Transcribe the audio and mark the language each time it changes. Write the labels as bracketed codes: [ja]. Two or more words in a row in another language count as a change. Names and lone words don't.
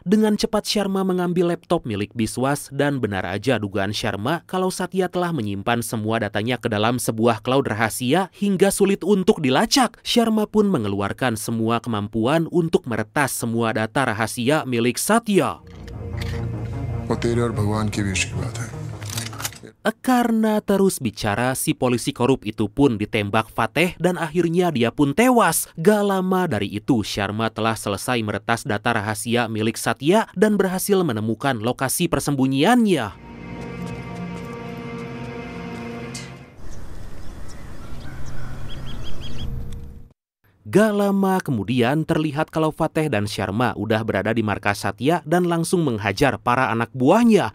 [id] Dengan cepat Sharma mengambil laptop milik Biswas dan benar aja dugaan Sharma kalau Satya telah menyimpan semua datanya ke dalam sebuah cloud rahasia hingga sulit untuk dilacak. Sharma pun mengeluarkan semua kemampuan untuk meretas semua data rahasia milik Satya. [hi] वो तेरे और भगवान के बीच की बात है। [id] Karena terus bicara, si polisi korup itu pun ditembak Fateh dan akhirnya dia pun tewas. Gak lama dari itu, Sharma telah selesai meretas data rahasia milik Satya dan berhasil menemukan lokasi persembunyiannya. Gak lama kemudian terlihat kalau Fateh dan Sharma udah berada di markas Satya dan langsung menghajar para anak buahnya.